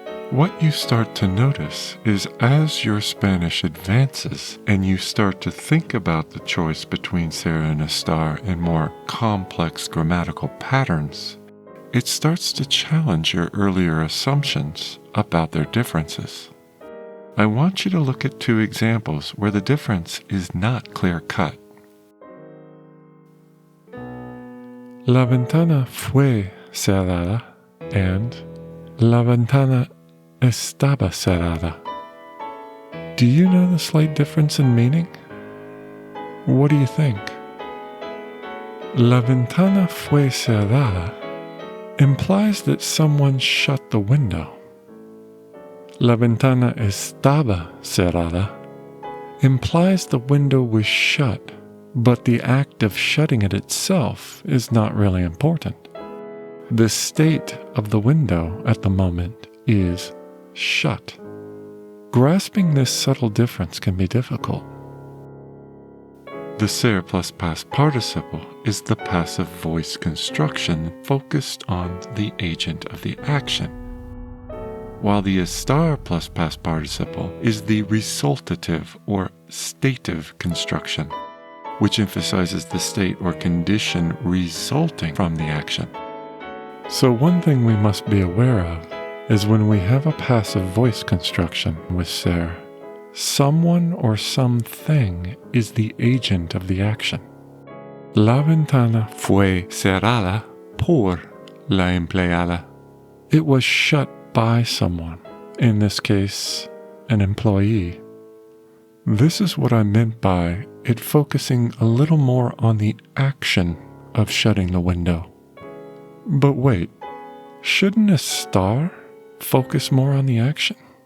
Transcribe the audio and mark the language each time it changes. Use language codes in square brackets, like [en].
[en] What you start to notice is as your Spanish advances and you start to think about the choice between ser and estar in more complex grammatical patterns, it starts to challenge your earlier assumptions about their differences. I want you to look at two examples where the difference is not clear-cut. [es] La ventana fue cerrada [en] and [es] la ventana estaba cerrada. [en] Do you know the slight difference in meaning? What do you think? [es] La ventana fue cerrada [en] implies that someone shut the window. [es] La ventana estaba cerrada [en] implies the window was shut, but the act of shutting it itself is not really important. The state of the window at the moment is shut. Grasping this subtle difference can be difficult. The ser plus past participle is the passive voice construction focused on the agent of the action, while the estar plus past participle is the resultative or stative construction, which emphasizes the state or condition resulting from the action. So one thing we must be aware of is when we have a passive voice construction with ser, someone or something is the agent of the action. [es] La ventana fue cerrada por la empleada. [en] It was shut by someone, in this case, an employee. This is what I meant by it focusing a little more on the action of shutting the window. But wait, shouldn't estar focus more on the action?